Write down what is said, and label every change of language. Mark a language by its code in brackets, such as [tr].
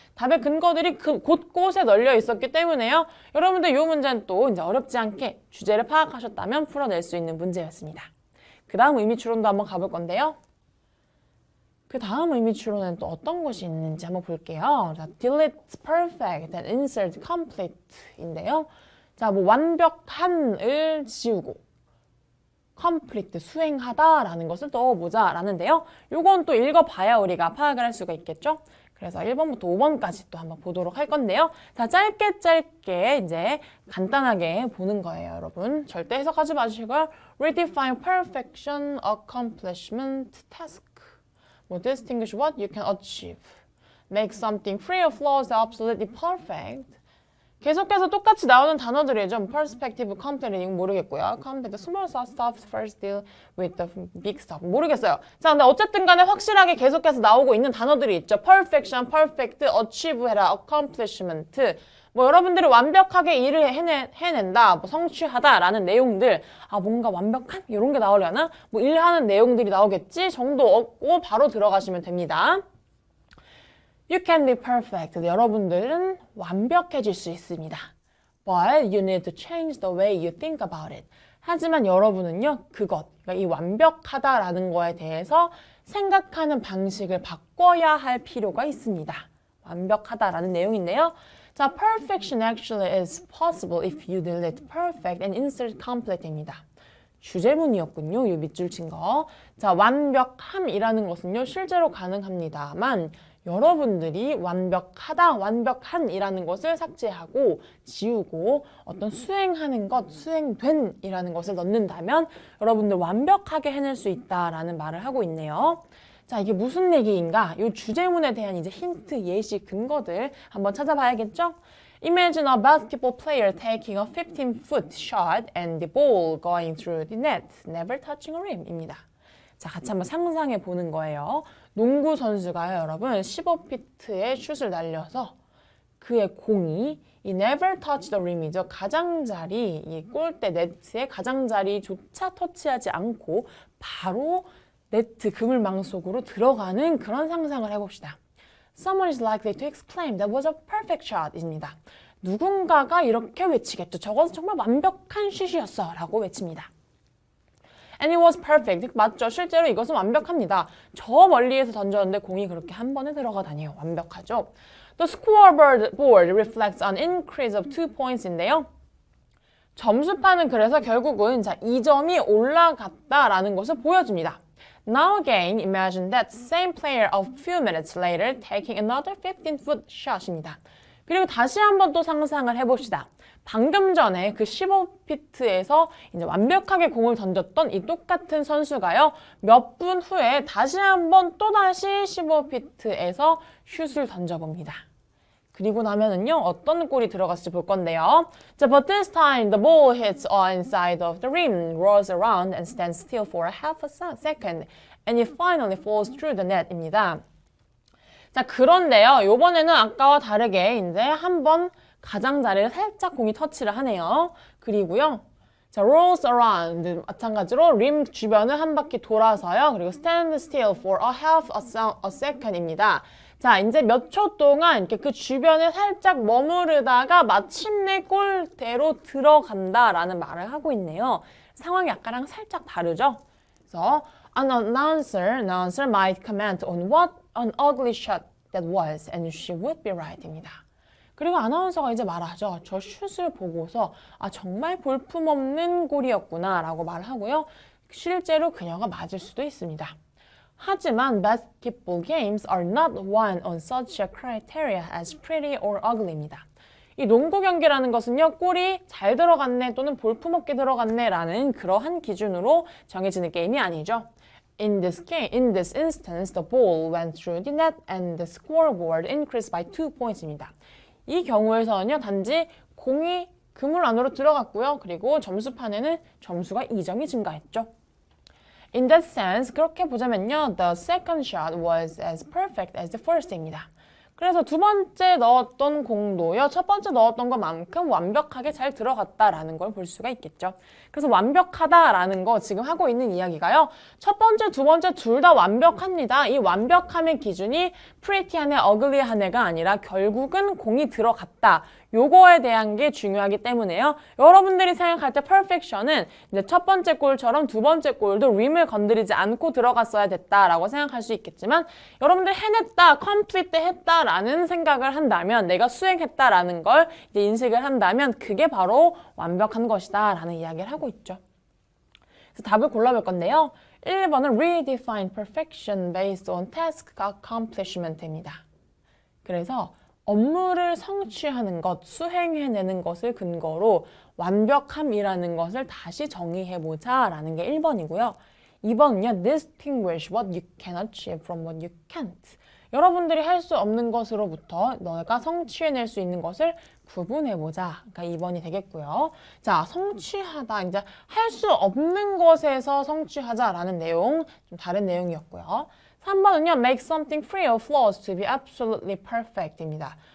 [ko] 답의 근거들이 곳곳에 널려 있었기 때문에요. 여러분들 이 문제는 또 이제 어렵지 않게 주제를 파악하셨다면 풀어낼 수 있는 문제였습니다. 그 다음 의미 추론도 한번 가볼 건데요. 그 다음 의미 추론은 또 어떤 것이 있는지 한번 볼게요. [en] 자, delete perfect and insert complete인데요. [ko] 자, 뭐 완벽한을 지우고 complete, 수행하다라는 것을 넣어보자 라는데요. 요건 또 읽어봐야 우리가 파악을 할 수가 있겠죠. 그래서 1번부터 5번까지 또 한번 보도록 할 건데요. 자, 짧게 이제 간단하게 보는 거예요, 여러분. 절대 해석하지 마시고요. [en] Redefine perfection, accomplishment, task. 뭐 distinguish what you can achieve. Make something free of flaws, absolutely perfect. [ko] 계속해서 똑같이 나오는 단어들이죠. perspective, complete, 이건 모르겠고요. [en] complete, small stuff, first deal with the big stuff. [ko] 모르겠어요. 자, 근데 어쨌든 간에 확실하게 계속해서 나오고 있는 단어들이 있죠. [en] perfection, perfect, achieve 해라, accomplishment. [ko] 뭐 여러분들이 완벽하게 일을 해낸다, 뭐 성취하다라는 내용들, 아 뭔가 완벽한 이런 게 나오려나? 뭐 일하는 내용들이 나오겠지 정도 얻고 바로 들어가시면 됩니다. [en] You can be perfect. [ko] 여러분들은 완벽해질 수 있습니다. [en] But you need to change the way you think about it. [ko] 하지만 여러분은요, 그러니까 이 완벽하다라는 거에 대해서 생각하는 방식을 바꿔야 할 필요가 있습니다. 완벽하다라는 내용인데요. [en] 자, perfection actually is possible if you delete perfect and insert complete입니다. [ko] 주제문이었군요. 이 밑줄 친 거. 자, 완벽함이라는 것은요, 실제로 가능합니다만 여러분들이 완벽하다, 완벽한이라는 것을 삭제하고 지우고 어떤 수행하는 것, 수행된이라는 것을 넣는다면 여러분들 완벽하게 해낼 수 있다라는 말을 하고 있네요. 자, 이게 무슨 얘기인가? 이 주제문에 대한 이제 힌트, 예시, 근거들 한번 찾아봐야겠죠? [en] Imagine a basketball player taking a 15-foot shot and the ball going through the net, never touching a rim입니다. [ko] 자, 같이 한번 상상해 보는 거예요. 농구 선수가요, 여러분, 15피트의 슛을 날려서 그의 공이 이 [en] never touch the rim [ko] 이죠. 가장자리, 이 골대 네트의 가장자리조차 터치하지 않고 바로 네트 그물망 속으로 들어가는 그런 상상을 해봅시다. [en] Someone is likely to exclaim that was a perfect shot 입니다. [ko] 누군가가 이렇게 외치겠죠. 저것은 정말 완벽한 슛이었어 라고 외칩니다. [en] And it was perfect. [ko] 맞죠? 실제로 이것은 완벽합니다. 저 멀리에서 던졌는데 공이 그렇게 한 번에 들어가다니요. 완벽하죠? [en] The scoreboard reflects an increase of 2 points인데요. [ko] 점수판은 그래서 결국은 자, 2점이 올라갔다라는 것을 보여줍니다. [en] Now again, imagine that same player a few minutes later taking another 15-foot shot입니다. [ko] 그리고 다시 한번 또 상상을 해봅시다. 방금 전에 그 15피트에서 이제 완벽하게 공을 던졌던 이 똑같은 선수가요. 몇 분 후에 다시 한번 또다시 15피트에서 슛을 던져봅니다. 그리고 나면은요, 어떤 골이 들어갔을지 볼 건데요. [en] 자, but this time the ball hits inside of the rim, rolls around and stands still for a half a second, and it finally falls through the net입니다. [ko] 자, 그런데요. 요번에는 아까와 다르게 이제 한번 가장자리를 살짝 공이 터치를 하네요. 그리고요. 자, [en] rolls around. [ko] 마찬가지로 림 주변을 한 바퀴 돌아서요. [en] 그리고 stand still for a half a second입니다. [ko] 자, 이제 몇 초 동안 이렇게 그 주변에 살짝 머무르다가 마침내 골대로 들어간다라는 말을 하고 있네요. 상황이 아까랑 살짝 다르죠? [en] 그래서 an announcer might comment on what an ugly shot that was and she would be right입니다. [ko] 그리고 아나운서가 이제 말하죠. 저 슛을 보고서 아 정말 볼품없는 골이었구나 라고 말하고요. 실제로 그녀가 맞을 수도 있습니다. [en] 하지만 basketball games are not won on such a criteria as pretty or ugly입니다. [ko] 이 농구 경기라는 것은요. 골이 잘 들어갔네 또는 볼품없게 들어갔네 라는 그러한 기준으로 정해지는 게임이 아니죠. [en] In this instance, the ball went through the net and the scoreboard increased by 2 points입니다. [ko] 이 경우에서는요. 단지 공이 그물 안으로 들어갔고요. 그리고 점수판에는 점수가 2점이 증가했죠. [en] In that sense, [ko] 그렇게 보자면요. [en] The second shot was as perfect as the first입니다. [ko] 그래서 두 번째 넣었던 공도요. 첫 번째 넣었던 것만큼 완벽하게 잘 들어갔다라는 걸 볼 수가 있겠죠. 그래서 완벽하다라는 거 지금 하고 있는 이야기가요. 첫 번째, 두 번째 둘 다 완벽합니다. 이 완벽함의 기준이 pretty한 애, ugly한 애가 아니라 결국은 공이 들어갔다. 요거에 대한 게 중요하기 때문에요. 여러분들이 생각할 때 perfection은 이제 첫 번째 골처럼 두 번째 골도 림을 건드리지 않고 들어갔어야 됐다라고 생각할 수 있겠지만 여러분들 해냈다, complete 했다라는 생각을 한다면 내가 수행했다라는 걸 이제 인식을 한다면 그게 바로 완벽한 것이다라는 이야기를 하고 있죠. 그래서 답을 골라볼 건데요. [en] 1번은 redefine perfection based on task accomplishment입니다. [ko] 그래서 업무를 성취하는 것, 수행해내는 것을 근거로 완벽함이라는 것을 다시 정의해보자 라는 게 1번이고요. 2번은요. [en] Distinguish what you can achieve from what you can't. [ko] 여러분들이 할 수 없는 것으로부터 너가 성취해낼 수 있는 것을 구분해보자. 그러니까 2번이 되겠고요. 자, 성취하다. 이제 할 수 없는 것에서 성취하자라는 내용, 좀 다른 내용이었고요. [en] 3번은요. Make something free of flaws to be absolutely perfect입니다.